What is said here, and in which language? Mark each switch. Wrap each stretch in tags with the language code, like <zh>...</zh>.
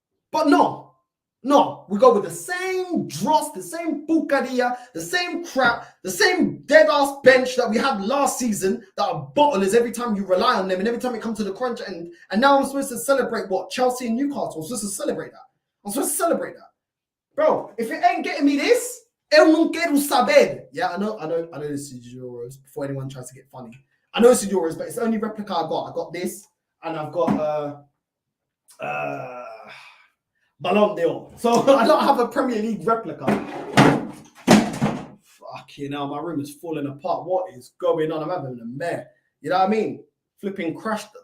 <en>But no, we go with the same dross, the same bucaria, the same crap, the same dead-ass bench that we had last season that are bottlers every time you rely on them and every time it comes to the crunch. And now I'm supposed to celebrate what? Chelsea and Newcastle. I'm supposed to celebrate that. Bro, if it ain't getting me this,</en> <pt>eu não quero saber.</pt> <en>Yeah, I know this is Euros before anyone tries to get funny. I know this is Euros, but it's the only replica I got. I got this, and I've got Ballon d'Or. So I don't have a Premier League replica. Fucking hell, my room is falling apart. What is going on? I'm having a mare. You know what I mean? Flipping crashed.</en>